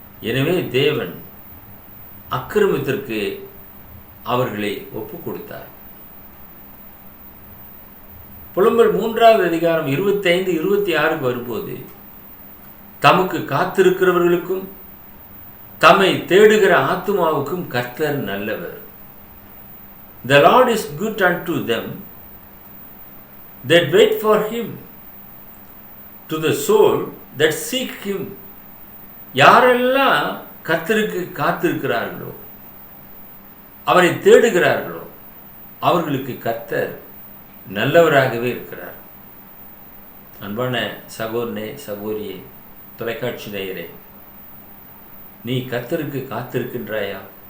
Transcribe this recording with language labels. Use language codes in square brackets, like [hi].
[ta] எனவே தேவன் அக்கிரமத்திற்கு அவர்களை ஒப்பு கொடுத்தார். புலம்பல் 3வது அதிகாரம் 25, 26 வரும்போது, தமக்கு காத்திருக்கிறவர்களுக்கும் தம்மை தேடுகிற ஆத்துமாவுக்கும் கர்த்தர் நல்லவர். [en] The Lord is good unto them that wait for him, to the soul that seek him. [ta] யாரெல்லாம் கர்த்தருக்கு காத்திருக்கிறார்களோ, அவரை தேடுகிறார்களோ, அவர்களுக்கு கர்த்தர் நல்லவராகவே இருக்கிறார். அன்பான சகோதரனே, சகோதரியே, தொலைக்காட்சி நேயரே, நீ கர்த்தருக்கு காத்திருக்கின்றாயா?